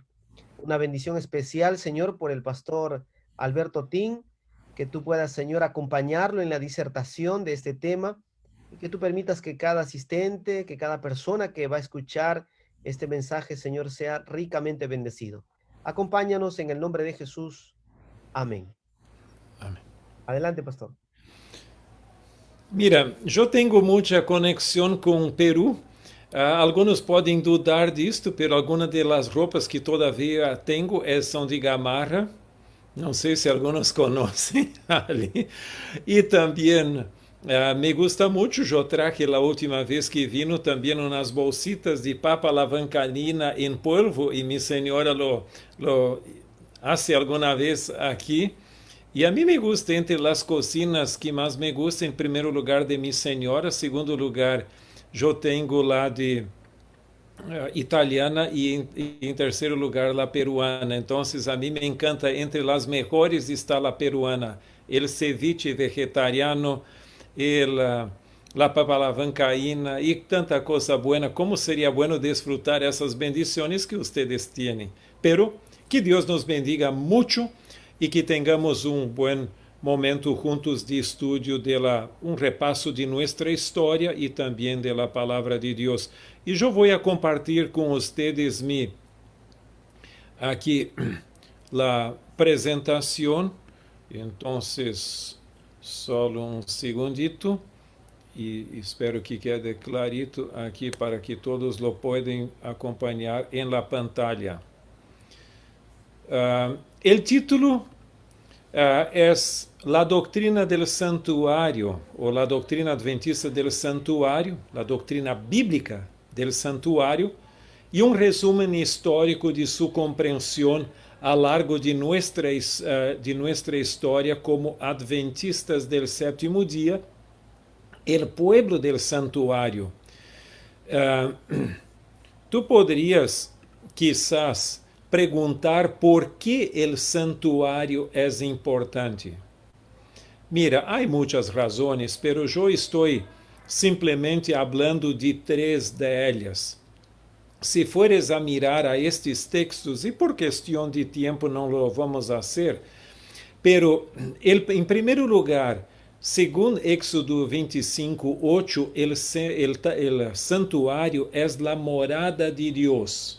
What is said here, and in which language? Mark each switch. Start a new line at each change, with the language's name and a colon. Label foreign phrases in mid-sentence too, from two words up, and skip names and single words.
Spanish: Una bendición especial, Señor, por el pastor Alberto Ting, que tú puedas, Señor, acompañarlo en la disertación de este tema y que tú permitas que cada asistente, que cada persona que va a escuchar este mensaje, Señor, sea ricamente bendecido. Acompáñanos en el nombre de Jesús. Amén. Amén. Adelante, pastor. Mira, yo tengo mucha conexión con Perú.
Portuguese: Algunos podem dudar disto, pero algumas das roupas que todavia tenho são de gamarra. Não sei se alguns conhecem ali. E também
Spanish: me gusta
Portuguese: muito. Eu traje a última vez que vino também umas bolsitas de papa lavancanina em polvo e minha senhora
Spanish: lo hace
Portuguese: alguma vez aqui. E a mim
Spanish: me gusta,
Portuguese: entre as cocinas que mais
Spanish: me gusta,
Portuguese: em primeiro lugar de minha senhora, segundo lugar eu tenho lá de italiana e em terceiro lugar
Spanish: la peruana.
Portuguese: Então, a mim me encanta, entre as melhores está
Spanish: la peruana, el ceviche vegetariano, la papa lavancaína
Portuguese: e tanta coisa buena. Como seria bueno desfrutar essas bendições que ustedes têm. Pero que Deus nos bendiga muito e que tenhamos bom momento juntos de estudio de repasso de nossa história e também de la palavra de Deus. E eu vou compartilhar com vocês aqui a apresentação. Então, só segundito e espero
Spanish: que quede clarito
Portuguese: aqui para que todos lo podem acompanhar em
Spanish: la pantalla. El título es la doctrina del santuario, o la doctrina adventista del santuario, la doctrina bíblica del santuario, y un resumen histórico de su comprensión a lo largo de nuestra historia como adventistas del séptimo día, el pueblo del santuario. Tú podrías, quizás,
Portuguese: perguntar por que o santuário é importante. Mira, há muitas razões, pero eu estou simplesmente falando de 3 delas. Se fores a mirar a estes textos, e por questão de tempo não lo vamos fazer, pero em primeiro lugar, segundo Éxodo 25:8, el santuário é a morada de Deus.